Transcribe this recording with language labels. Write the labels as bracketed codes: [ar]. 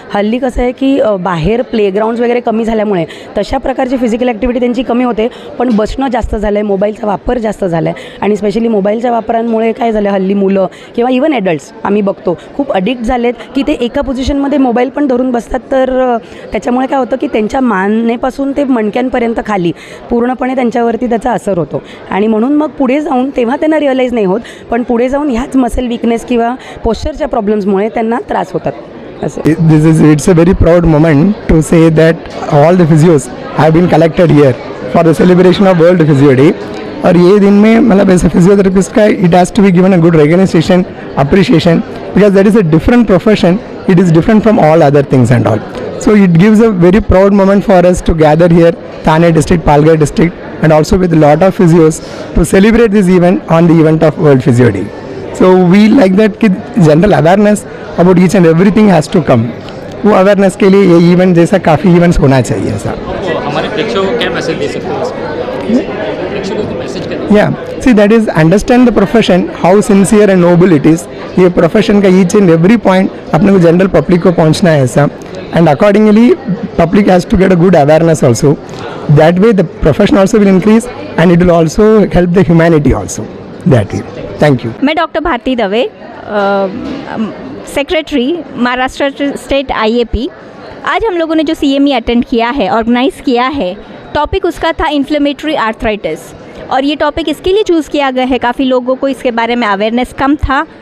[mr] हल्ली कसं आहे की बाहेर प्लेग्राऊंड्स वगैरे कमी झाल्यामुळे तशा प्रकारची फिजिकल ॲक्टिव्हिटी त्यांची कमी होते, पण बसणं जास्त झालं आहे, मोबाईलचा वापर जास्त झाला आहे आणि स्पेशली मोबाईलच्या वापरांमुळे काय झालं, हल्ली मुलं किंवा इवन ॲडल्ट्स आम्ही बघतो खूप अडिक्ट झालेत की ते एका पोझिशनमध्ये मोबाईल पण धरून बसतात. तर त्याच्यामुळे काय होतं की त्यांच्या मानेपासून ते मणक्यांपर्यंत खाली पूर्णपणे त्यांच्यावरती त्याचा असर होतो आणि म्हणून मग पुढे जाऊन तेव्हा त्यांना त्यांना रिअलाईज नाही होत, पण पुढे जाऊन ह्याच मसल विकनेस किंवा पोश्चरच्या प्रॉब्लेम्समुळे त्यांना त्रास होतात. [en] It's a very proud moment to say that all the physios have been collected here for the celebration of World Physio Day. [hi] और ये दिन में मतलब ऐसे फिजियोथेरेपिस्ट का [en] It has to be given a good recognition, appreciation, because that is a different profession. It is different from all other things and all. So it gives a very proud moment for us to gather here, Thane district, Palghar district, and also with a lot of physios to celebrate this event on the event of World Physio Day. So we like that कि general awareness about each and everything has to come. [hi] वो awareness के लिए ये event जैसा काफ़ी events होना चाहिए ऐसा. हमारे प्रेक्षकों को क्या मैसेज दे सकते हो? प्रेक्षकों को मैसेज करें. [en] Yeah, see that is understand the profession, how sincere and noble it is. [hi] ये profession का [en] each and every point [hi] अपने को general public को पहुंचना है ऐसा. [en] And accordingly, public has to get a good awareness also. That way, the profession also will increase, and it will also help the humanity also. That way. Thank you. [hi] मैं doctor Bharti Dave, secretary Maharashtra state IAP. आज हम लोगों ने जो CME attend किया है, organise किया है, टॉपिक उसका था इन्फ्लेमेटरी आर्थराइटिस. और ये टॉपिक इसके लिए चूज़ किया गया है, काफ़ी लोगों को इसके बारे में अवेयरनेस कम था.